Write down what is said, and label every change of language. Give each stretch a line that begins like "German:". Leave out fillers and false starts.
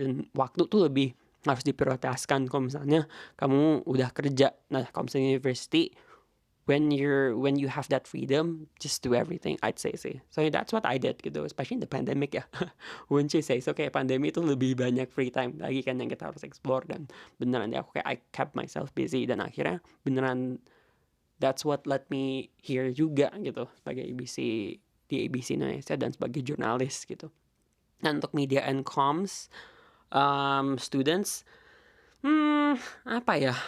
Indonesian: Dan waktu tuh lebih harus diprioritaskan kalau misalnya kamu udah kerja. Nah kalau misalnya
English: university, when you have that freedom, just do everything, I'd say
Indonesian: sih.
English: So that's what I did
Indonesian: gitu,
English: especially in the pandemic
Indonesian: ya.
English: Wouldn't you say? So
Indonesian: kayak pandemi itu lebih banyak
English: free time
Indonesian: lagi kan yang kita harus
English: explore,
Indonesian: dan beneran deh aku kayak
English: I kept myself busy,
Indonesian: dan akhirnya beneran
English: that's what let me here
Indonesian: juga gitu sebagai di ABC Indonesia dan sebagai jurnalis gitu. Dan untuk
English: media and comms students,
Indonesian: apa ya?